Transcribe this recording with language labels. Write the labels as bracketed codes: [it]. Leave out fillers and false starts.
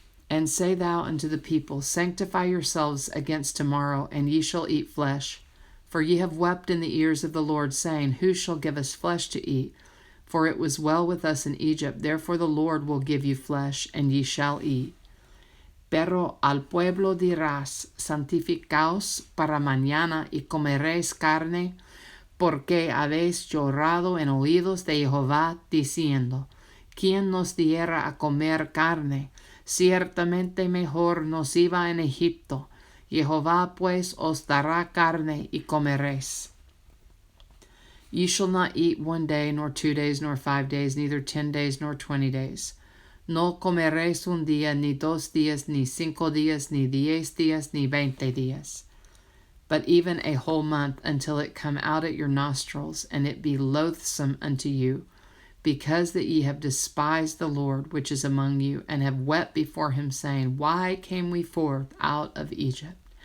[en] And say thou unto the people, sanctify yourselves against tomorrow, and ye shall eat flesh. For ye have wept in the ears of the Lord, saying, who shall give us flesh to eat? For it was well with us in Egypt, therefore the Lord will give you flesh, and ye shall eat. [es] Pero al pueblo dirás, santificaos para mañana, y comeréis carne, porque habéis llorado en oídos de Jehová, diciendo, ¿quién nos diera a comer carne? Ciertamente mejor nos iba en Egipto. Jehová pues os dará carne, y comeréis. [en] Ye shall not eat 1 day, nor 2 days, nor 5 days, neither 10 days, nor 20 days. [es] No comeréis 1 día, ni 2 días, ni 5 días, ni 10 días, ni 20 días. [en] But even a whole month, until it come out at your nostrils, and it be loathsome unto you, because that ye have despised the Lord which is among you, and have wept before him, saying, why came we forth out of Egypt?